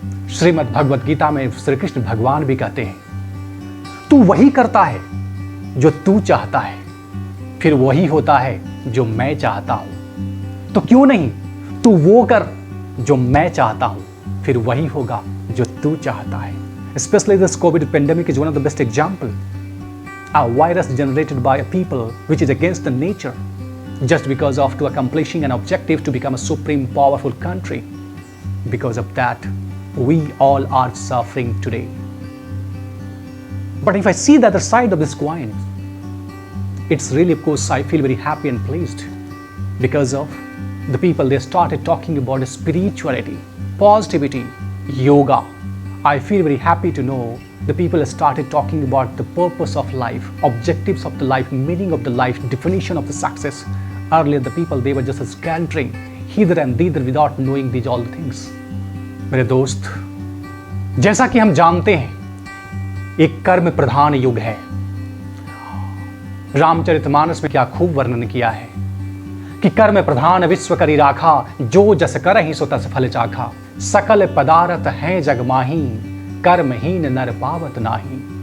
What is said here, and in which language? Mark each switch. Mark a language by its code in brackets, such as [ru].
[hi] श्रीमद् भगवत गीता में श्री कृष्ण भगवान भी कहते हैं, तू वही करता है जो तू चाहता है, फिर वही होता है जो मैं चाहता हूं। तो क्यों नहीं तू वो कर जो मैं चाहता हूं, फिर वही होगा जो तू चाहता है। [en] Especially this COVID pandemic is one of the best example. A virus generated by a people which is against the nature, just because of to accomplishing an objective to become a supreme powerful country. Because of that, we all are suffering today. But if I see the other side of this coin, it's really, of course, I feel very happy and pleased because of the people, they started talking about spirituality, positivity, yoga. I feel very happy to know the people started talking about the purpose of life, objectives of the life, meaning of the life, definition of the success. Earlier, the people, they were just scattering hither and thither without knowing these all the things. [hi] मेरे दोस्त, जैसा कि हम जानते हैं एक कर्म प्रधान युग है। रामचरितमानस में क्या खूब वर्णन किया है कि कर्म प्रधान विश्व करी राखा, जो जस करहि सो तस फल चाखा। सकल पदार्थ हैं जग माही, कर्महीन नर पावत नाही।